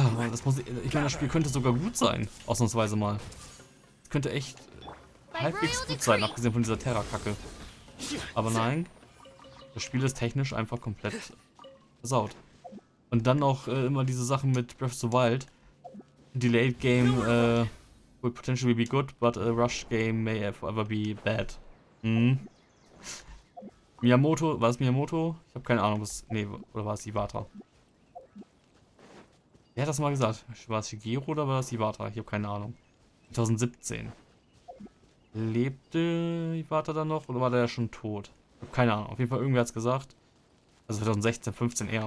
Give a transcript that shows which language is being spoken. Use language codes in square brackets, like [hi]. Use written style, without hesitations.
[de] Das muss, ich meine, das Spiel könnte sogar gut sein, ausnahmsweise mal. Es könnte echt halbwegs gut sein, abgesehen von dieser Terra-Kacke. Aber nein, das Spiel ist technisch einfach komplett versaut. Und dann noch immer diese Sachen mit Breath of the Wild. [en] Delayed game will potentially be good, but a rush game may forever be bad. [de] Miyamoto, war es Miyamoto? Ich habe keine Ahnung, was. Nee, oder war es Iwata? Wer hat das mal gesagt? War es Shigeru oder war es Iwata? Ich habe keine Ahnung. 2017. Lebte Iwata dann noch oder war der schon tot? Hab keine Ahnung. Auf jeden Fall, irgendwer hat's gesagt. Also 2016, 15 eher.